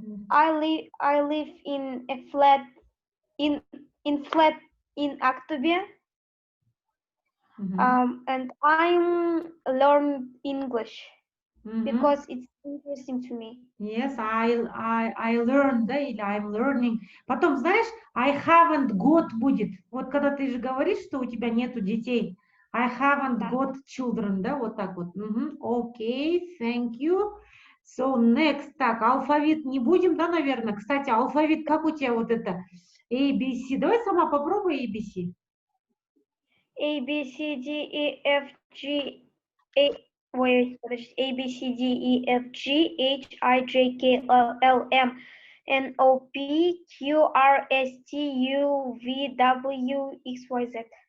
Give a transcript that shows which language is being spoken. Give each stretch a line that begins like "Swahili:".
English: I live in a flat in Aktobe. And I'm learn English because it's interesting to me. Yes, I learned,
Russian: да, или
English: I'm learning.
Russian: Потом, знаешь,
English: I haven't got
Russian: будет. Вот когда ты же говоришь, что у тебя нету детей.
English: I haven't got children,
Russian: да, вот так вот.
English: Окей, thank you. So next,
Russian: так, алфавит не будем, да, наверное. Кстати, алфавит, как у тебя вот это?
English: ABC.
Russian: Давай сама попробуй ABC.
English: A, B, C, D, E, F, G, A, wait, A, B, C, D, E, F, G, H, I, J, K, L, M, N, O, P, Q, R, S, T, U, V, W, X, Y, Z.